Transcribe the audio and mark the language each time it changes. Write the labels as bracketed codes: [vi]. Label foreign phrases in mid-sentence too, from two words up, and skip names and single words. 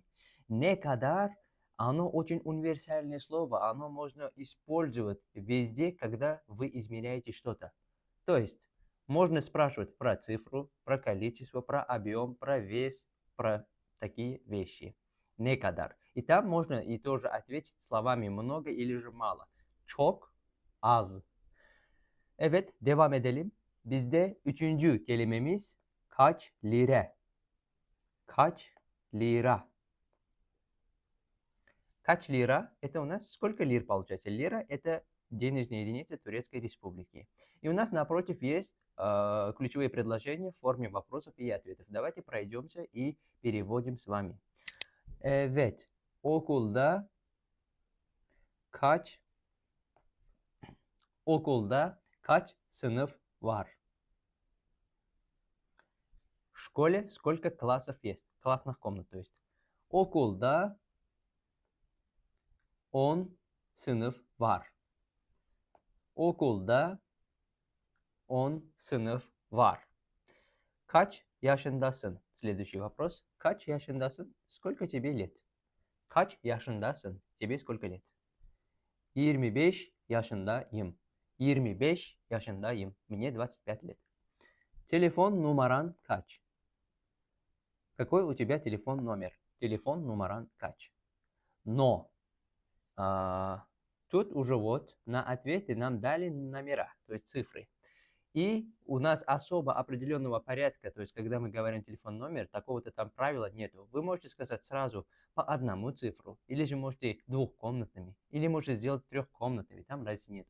[tr] Ne kadar, [ru] оно очень универсальное слово, оно можно использовать везде, когда вы измеряете что-то. То есть можно спрашивать про цифру, про количество, про объем, про вес, про такие вещи. [tr] Ne kadar. [ru] И там можно и тоже ответить словами много или же mало. [tr] Çok, az. Evet, devam edelim. Bizde üçüncü kelimemiz kaç lira. Kaç lira. Kaç lira? [ru] Это у нас сколько лир получается? Лира – это денежная единица Турецкой Республики. И у нас напротив есть ключевые предложения в форме вопросов и ответов. Давайте пройдемся и переводим с вами. [tr] Evet, okulda kaç sınıf var? [ru] В школе сколько классов есть? Классных комнат, то есть. [tr] Okulda 10 sınıf var. Okulda 10 sınıf var. Kaç yaşındasın? [ru] Следующий вопрос. [tr] Kaç yaşındasın? [ru] Сколько тебе лет? [tr] Kaç yaşındasın? [ru] Тебе сколько лет? [tr] 25 yaşındayım. 25 yaşındayım. [ru] Мне 25 лет. Телефон [tr] numaran kaç? [ru] Какой у тебя телефон номер? [tr] Телефон numaran kaç? [ru] Но тут уже вот на ответе нам дали номера, то есть цифры. И у нас особо определенного порядка, то есть когда мы говорим телефон номер, такого-то там правила нету. Вы можете сказать сразу по одному цифру, или же можете двухкомнатными, или можете сделать трехкомнатными, там разницы нет.